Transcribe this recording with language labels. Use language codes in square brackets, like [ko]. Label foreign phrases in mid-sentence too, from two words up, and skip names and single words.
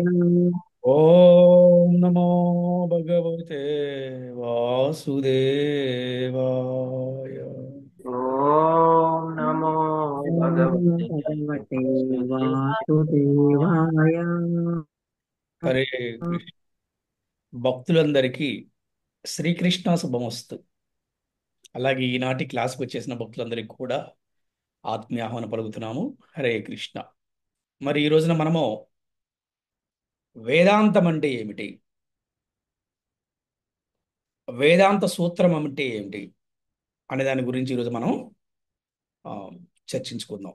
[sa] ओम नमो भगवते वासुदेवाय। ॐ नमो भगवते भगवते वासुदेवाय। वासुदेवाय। హరే కృష్ణ. [te] భక్తులందరికీ శ్రీకృష్ణ శుభమస్తు. అలాగే ఈనాటి క్లాస్కి వచ్చేసిన భక్తులందరికీ కూడా ఆత్మీయ ఆహ్వానం పలుకుతున్నాము. [sa] హరే కృష్ణ. [te] మరి ఈ రోజున మనము వేదాంతం అంటే ఏమిటి, వేదాంత సూత్రం అంటే ఏమిటి అనే దాని గురించి ఈరోజు మనం ఆ, చర్చించుకుందాం.